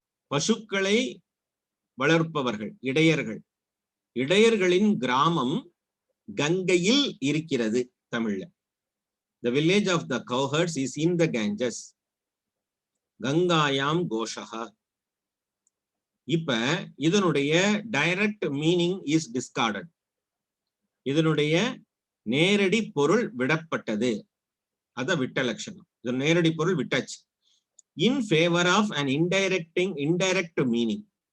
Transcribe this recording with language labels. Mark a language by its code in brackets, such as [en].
[ta] பசுக்களை வளர்ப்பவர்கள் இடையர்கள், இடையர்களின் கிராமம் கங்கையில் இருக்கிறது. [en] தமிழ்ல the village of the cowherds is in the Ganges. [sa] கங்காயாம் கோஷகா. [ta] இப்ப இதனுடைய [en] Direct meaning is discarded. [ta] இதனுடைய நேரடி பொருள் விடப்பட்டது. அத விட்ட லட்சணம். இது நேரடி பொருள் விட்டாச்சு. [en] In favour of an indirect meaning.